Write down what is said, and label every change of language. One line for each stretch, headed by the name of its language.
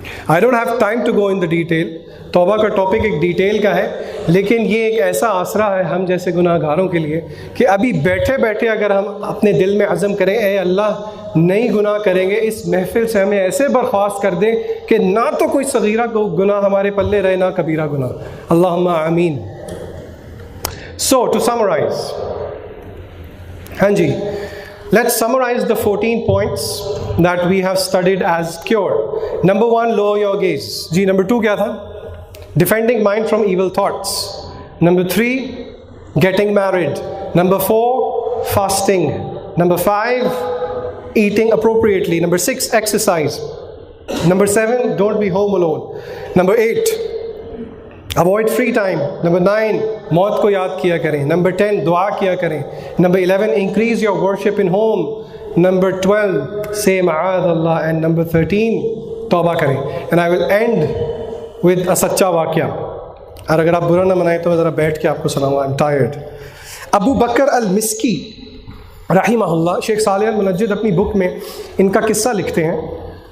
English: I don't have time to go in the detail.
Hindi: तौबा का topic एक detail का है, लेकिन ये एक ऐसा आसरा है हम जैसे गुनाहगारों के लिए कि अभी बैठे बैठे अगर हम अपने दिल में अज़म करें, ए अल्लाह नहीं गुनाह करेंगे, इस महफिल से हमें ऐसे बर्खास्त कर दें कि ना तो कोई सगीरा गुनाह हमारे पल्ले रहे, ना कबीरा गुनाह. अल्लाहुम्मा आमीन.
English: so to summarise,
Hindi: हाँ जी,
English: let's summarize the 14 points that we have studied as cure. Number 1, lower your gaze.
Hindi: Ji, number 2 क्या था?
English: Defending mind from evil thoughts. Number 3, getting married. Number 4, fasting. Number 5, eating appropriately. Number 6, exercise. Number 7, don't be home alone. Number 8, avoid free time.
Hindi: Number 9, मौत को याद किया करें. Number 10, दुआ किया करें.
English: Number 11, increase your worship in home. Number 12, say ma'ad Allah. And number 13,
Hindi: तौबा करें.
English: And I will end with a
Hindi: सच्चा वाक़या, और अगर आप बुरा ना मनाएं तो मैं ज़रा बैठ के आपको सुनाऊंगा.
English: I'm tired.
Hindi: अबू बकर अल-मिस्की रहिमहुल्लाह, शेख सालेह अल-मुनज्जिद अपनी बुक में इनका किस्सा लिखते हैं.